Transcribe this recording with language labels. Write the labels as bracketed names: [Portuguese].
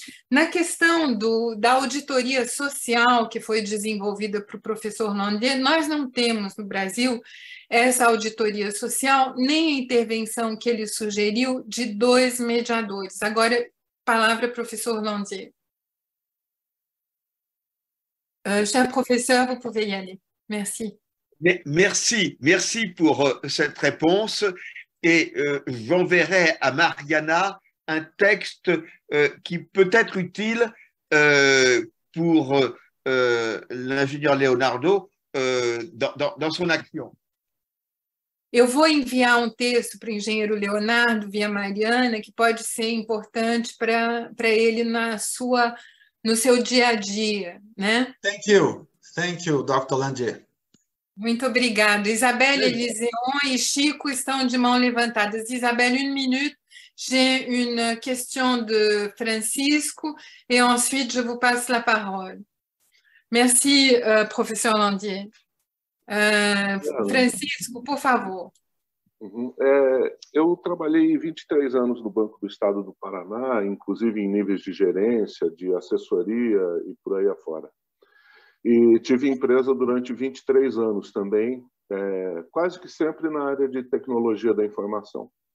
[Portuguese] Na questão da auditoria social que foi desenvolvida para o professor Landier, nós não temos no Brasil essa auditoria social, nem a intervenção que ele sugeriu de dois mediadores. Agora, palavra professor Landier. [French] Cher professeur, vous pouvez y aller. Merci. Merci pour cette réponse. Et j'enverrai à Mariana un texte qui peut être utile pour l'ingénieur Leonardo dans son action. [Portuguese] Eu vou enviar um texto para o engenheiro Leonardo via Mariana, que pode ser importante para ele no seu dia a dia, né? [English] Thank you, Dr. Landier. [Portuguese] Muito obrigada. Isabelle, Eliséon e Chico estão de mão levantadas. [French] Isabelle, 1 minute. J'ai une question de Francisco et ensuite je vous passe la parole. Merci, professeur Landier. [Portuguese] Francisco, por favor. Eu trabalhei 23 anos no Banco do Estado do Paraná, inclusive em níveis de gerência, de assessoria e por aí afora. E tive empresa durante 23 anos também, quase que sempre na área de tecnologia da informação.